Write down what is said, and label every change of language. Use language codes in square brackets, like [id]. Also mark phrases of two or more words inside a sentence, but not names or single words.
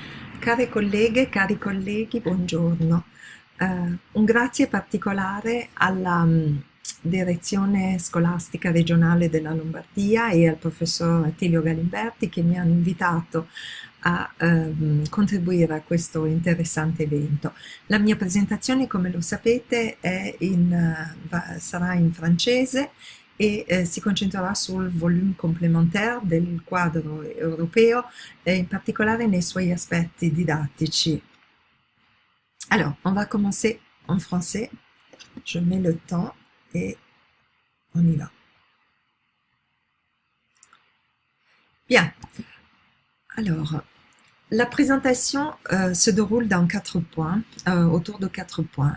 [it] Care colleghe, cari colleghi, buongiorno. Un grazie particolare alla direzione scolastica regionale della Lombardia e al professor Attilio Galimberti che mi hanno invitato a contribuire a questo interessante evento. La mia presentazione, come lo sapete, sarà in francese e si concentrerà sul volume complémentaire del quadro europeo, in particolare nei suoi aspetti didattici. [fr] Alors, on va commencer en français. Je mets le temps et on y va. Bien. Alors, la présentation se déroule dans 4 points, autour de 4 points.